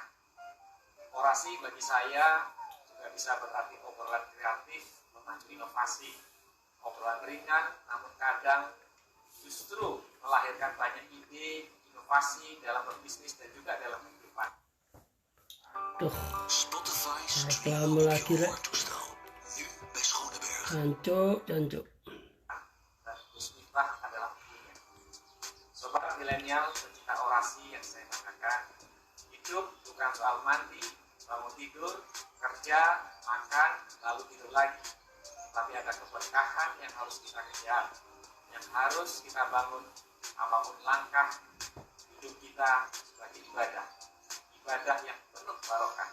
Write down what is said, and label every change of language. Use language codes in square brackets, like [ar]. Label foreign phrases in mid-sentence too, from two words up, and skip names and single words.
[id] Orasi bagi saya juga bisa berarti obrolan kreatif, memacu inovasi, obrolan ringan namun kadang justru melahirkan banyak ide, inovasi dalam berbisnis dan juga dalam kehidupan. Tuh, Spotify reklame lagi rek. [nl] toestel. Nu bij Schoneberg. [jv] Jancuk. [id] Dan Bismillah adalah intinya. Sobat milenial pecinta orasi yang saya banggakan, hidup bukan soal mandi, bangun tidur, kerja, makan, lalu tidur lagi. Tapi ada keberkahan yang harus kita kejar, yang harus kita bangun apapun langkah hidup kita sebagai ibadah yang penuh barokah.